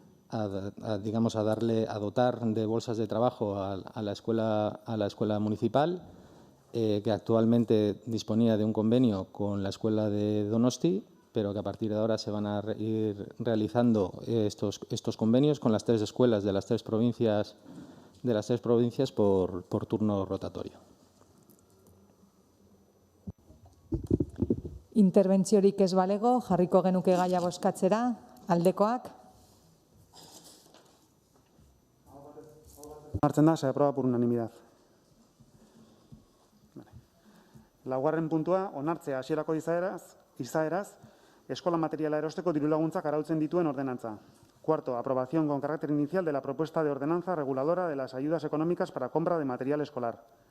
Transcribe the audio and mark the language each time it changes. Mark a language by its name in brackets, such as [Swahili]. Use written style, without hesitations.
[Spanish] a dotar de bolsas de trabajo a la escuela municipal, que actualmente disponía de un convenio con la escuela de Donosti, pero que a partir de ahora se van a ir realizando estos convenios con las 3 escuelas de las tres provincias por turno rotatorio. [Basque] Interbentziorik ez balego, jarriko genuke gaia bozkatzera, aldekoak, Onartzen da, [Spanish] se aprueba por unanimidad. [Basque] Laugarren puntua, onartzea hasierako izaeraz, eskola materiala erosteko dirulaguntzak arautzen dituen ordenantza. [Spanish] Cuarto, aprobación con carácter inicial de la propuesta de ordenanza reguladora de las ayudas económicas para compra de material escolar.